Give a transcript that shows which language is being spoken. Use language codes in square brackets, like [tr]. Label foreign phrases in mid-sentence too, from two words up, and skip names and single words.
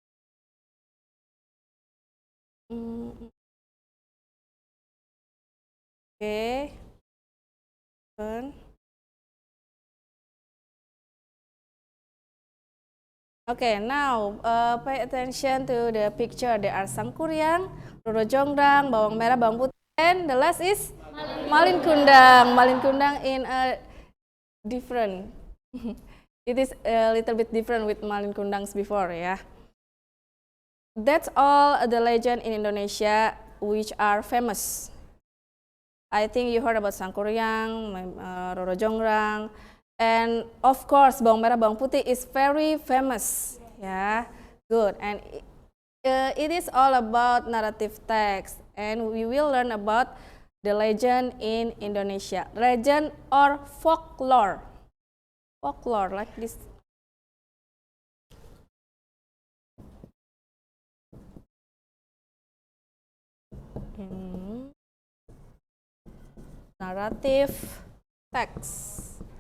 [en] Okay. Good. Okay, now pay attention to the picture. There are Sangkuriang, Roro Jonggrang, bawang merah, bawang putih, and the last is Malin Kundang. Malin Kundang in a different. It is a little bit different with Malin Kundang's before, yeah. That's all the legend in Indonesia which are famous. I think you heard about Sangkuriang, Roro Jonggrang, and of course bawang merah bawang putih is very famous, yeah. Good. And it is all about narrative text, and we will learn about the legend in Indonesia. Legend or folklore. Folklore like this. Narrative text.